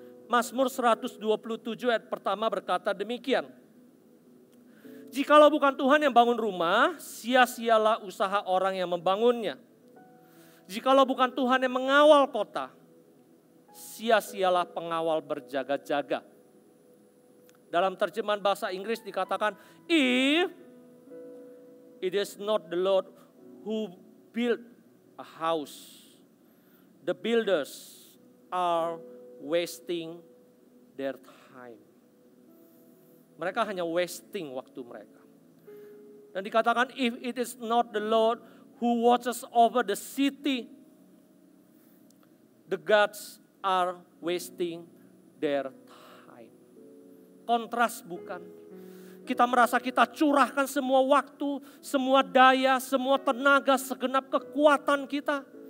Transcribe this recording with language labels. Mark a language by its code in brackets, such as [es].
[id] Mazmur 127 ayat pertama berkata demikian. Jikalau bukan Tuhan yang bangun rumah, sia-sialah usaha orang yang membangunnya. Jikalau bukan Tuhan yang mengawal kota, sia-sialah pengawal berjaga-jaga. Dalam terjemahan bahasa Inggris dikatakan, [en] if it is not the Lord who built a house, the builders are wasting their time. [id] Mereka hanya wasting waktu mereka. Dan dikatakan [en] if it is not the Lord who watches over the city, the gods are wasting their time. [id] Kontras bukan? Kita merasa kita curahkan semua waktu, semua daya, semua tenaga, segenap kekuatan kita.